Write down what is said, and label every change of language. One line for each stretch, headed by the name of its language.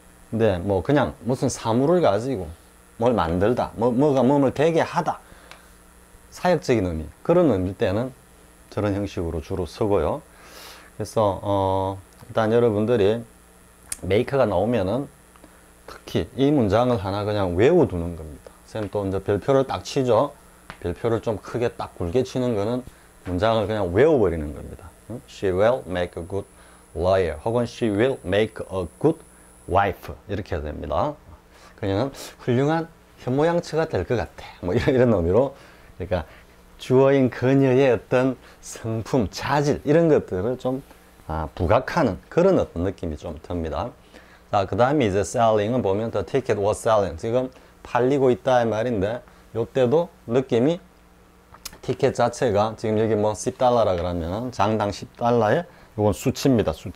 Korean: 근데 뭐 그냥 무슨 사물을 가지고 뭘 만들다, 뭐가 뭐를 되게 하다, 사역적인 의미, 그런 의미일 때는 저런 형식으로 주로 쓰고요. 그래서 일단 여러분들이 make가 나오면은 특히 이 문장을 하나 그냥 외워두는 겁니다. 쌤 또 이제 별표를 딱 치죠. 별표를 좀 크게 딱 굵게 치는 거는 문장을 그냥 외워버리는 겁니다.
English: She will make a good lawyer
Korean: 혹은
English: she will make a good wife
Korean: 이렇게 해야 됩니다. 그녀는 훌륭한 현모양처가 될 것 같아. 뭐 이런 의미로, 그러니까 주어인 그녀의 어떤 성품, 자질 이런 것들을 좀 부각하는 그런 어떤 느낌이 좀 듭니다. 자, 그 다음에 이제 selling은 보면
English: the ticket was selling,
Korean: 지금 팔리고 있다 이 말인데, 요때도 느낌이 티켓 자체가 지금 여기 뭐 $10라 그러면 장당 $10에 이건 수치입니다.